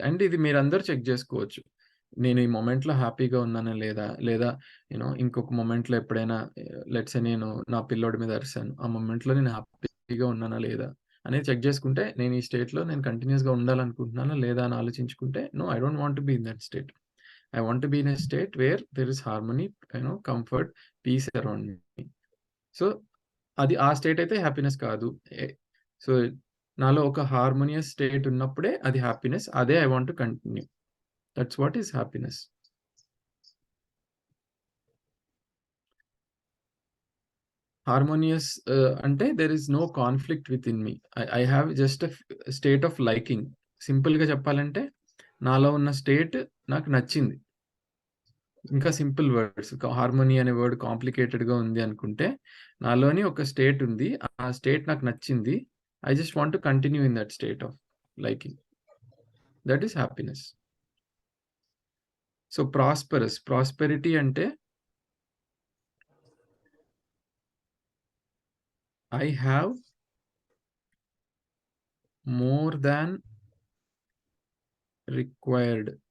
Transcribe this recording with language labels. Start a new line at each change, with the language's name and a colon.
Telugu: And ఇది మీరందరూ check జేసుకోవచ్చు. నేను ఈ మొమెంట్‌లో హ్యాపీగా ఉన్నానా లేదా? లేదా ఇంకొక మొమెంట్‌లో ఎప్పుడైనా లెట్స్ సే నేను నా పిల్లోడి మీద అరిసాను. ఆ మొమెంట్‌లో నేను హ్యాపీగా ఉన్నానా లేదా? అనేది చెక్ జేసుకుంటే నేను ఈ స్టేట్‌లో నేను కంటిన్యూయస్‌గా ఉండాలనుకుంటున్నానా లేదా అని ఆలోచించుకుంటే,
English: No, I don't want to be in that state. I want to be in a state where there is harmony, comfort, peace around me.
Telugu: So అది ఆ స్టేట్ అయితే హ్యాపీనెస్ కాదు. సో నాలో ఒక హార్మోనియస్ స్టేట్ ఉన్నప్పుడే అది హ్యాపీనెస్.
English: అదే I want to continue. That's what is happiness. Harmonious అంటే there is no conflict within me. I have just state of liking.
Telugu: సింపుల్గా చెప్పాలంటే నాలో ఉన్న స్టేట్ నాకు నచ్చింది. ఇంకా సింపుల్ వర్డ్స్, హార్మోనీ అనే వర్డ్ కాంప్లికేటెడ్గా ఉంది అనుకుంటే, నాలోని ఒక స్టేట్ ఉంది, ఆ స్టేట్ నాకు నచ్చింది.
English: I just want to continue in that state of liking. That is happiness.
Telugu: So prosperity అంటే
English: I have more than required.